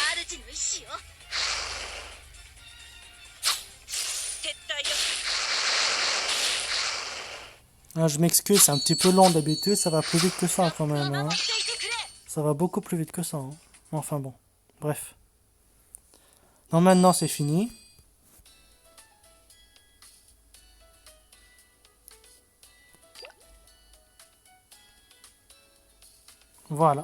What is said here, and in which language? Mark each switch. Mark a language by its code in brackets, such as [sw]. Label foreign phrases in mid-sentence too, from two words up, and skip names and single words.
[fr] 进为戏额。撤退よ。 Ah, je m'excuse, c'est un petit peu long d'habitude, ça va plus vite que ça quand même. [ja] 守 [fr] Hein. [ja] っていてくれ。 [fr] Ça va beaucoup plus vite que ça. Hein. Enfin bon, bref. Non, maintenant c'est fini. Voilà.